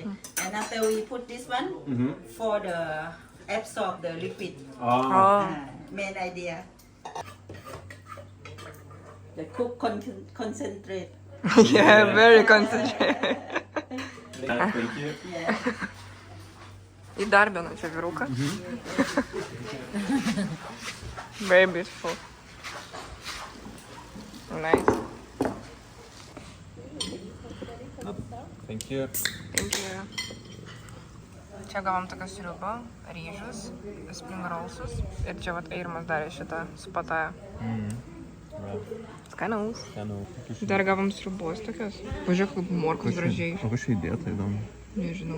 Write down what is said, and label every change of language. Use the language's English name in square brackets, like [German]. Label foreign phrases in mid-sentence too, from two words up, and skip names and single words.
[English] And after we put this one for the absorb the liquid. Main idea. The cook concentrate. Yeah, very concentrated. Thank you. Yeah. [Lithuanian] Įdarbino čia vyruką. [English] Very beautiful. Nice. Thank you. Thank you. [Lithuanian] Čia gavom tokią sriubą, ryžius, [English] spring rollsus. [Lithuanian] Ir čia vat Eirimas darė šitą su pataja. Skanaus. Dar gavom sriubos tokios. Pažiūrėk, kaip morkos gražiai. O kažkai įdėta įdomu. Nežinau.